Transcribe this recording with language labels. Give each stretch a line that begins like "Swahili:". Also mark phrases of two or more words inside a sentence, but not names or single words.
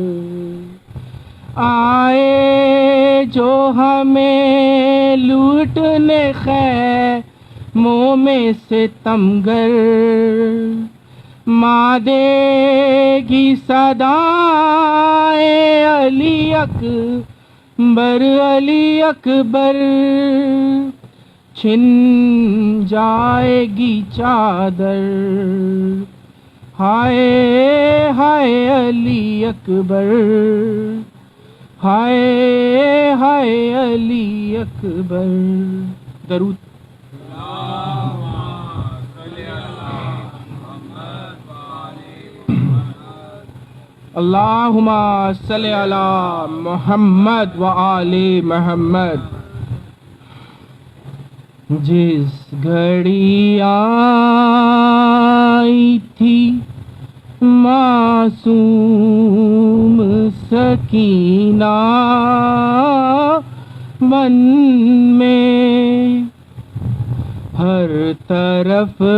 Urdu: آئے جو ہمیں لوٹنے خیموں میں ستمگر، ماں دے گی صدائیں علی اکبر، علی اکبر، چھن جائے گی چادر. ہائے ہائے علی اکبر، ہائے ہائے علی اکبر.
Arabic: दरूद। اللهم صل على محمد وآل محمد.
Urdu: جس گھڑی آئی تھی معصوم سکینہ من میں، ہر طرف